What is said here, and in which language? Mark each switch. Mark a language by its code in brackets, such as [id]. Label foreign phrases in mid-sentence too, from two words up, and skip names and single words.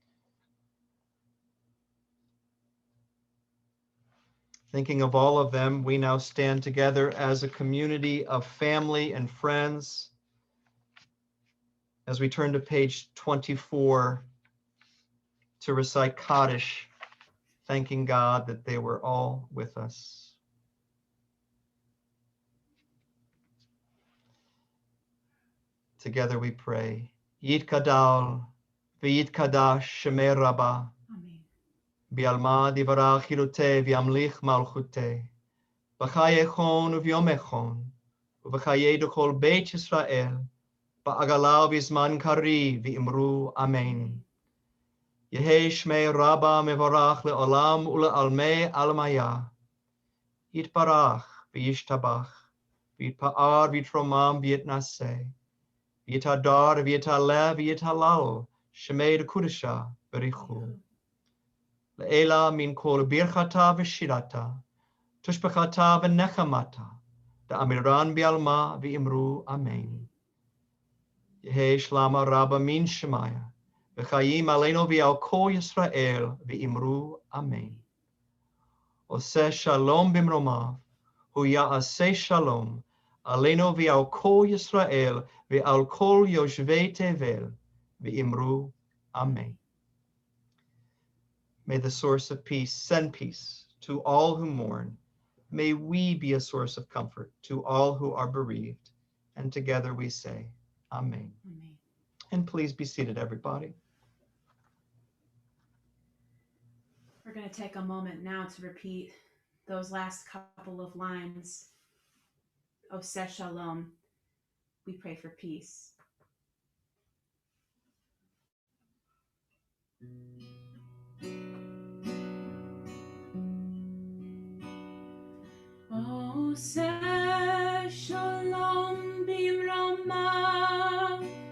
[en] Thinking of all of them, we now stand together as a community of family and friends as we turn to page 24 to recite Kaddish, thanking God that they were all with us. Together we pray. [arc] יתגדל ויתקדש שמיה רבא. בעלמא די ברא כרעותיה וימליך מלכותיה. בחייכון וביומיכון. ובחיי דכל בית ישראל. בעגלא ובזמן קריב ואמרו אמן. יהא שמיה רבא מברך לעלם ולעלמי עלמיא. יתברך וישתבח. ויתפאר ויתרומם ויתנשא. ויתהדר ויתעלה ויתהלל. שמיה דקודשא בריך הוא לעלא מן כל ברכתא ושירתא. תשבחתא ונחמתא דאמירן בעלמא ואמרו אמן. יהא שלמא רבא מן שמיא. [he] וחיים עלינו ועל כל ישראל ואמרו אמן. עושה שלום במרומיו. הוא יעשה שלום. עלינו ועל כל ישראל ועל כל יושבי תבל ואמרו אמן. [en] May the source of peace send peace to all who mourn. May we be a source of comfort to all who are bereaved. And together we say, amen. Amen. And please be seated, everybody. We're going to take a moment now to repeat those last couple of lines. [he] עושה שלום. [en] We pray for peace. [he] עושה שלום במרומיו.